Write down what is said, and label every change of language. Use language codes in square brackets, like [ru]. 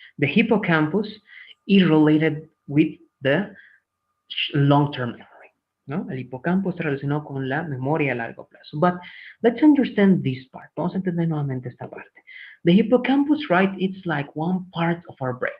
[en] The hippocampus is related with the long-term memory. [es] ¿No? El hipocampo está relacionado con la memoria a largo plazo. [en] But let's understand this part. [es] Vamos a entender nuevamente esta parte. [en] The hippocampus, right, it's like one part of our brain.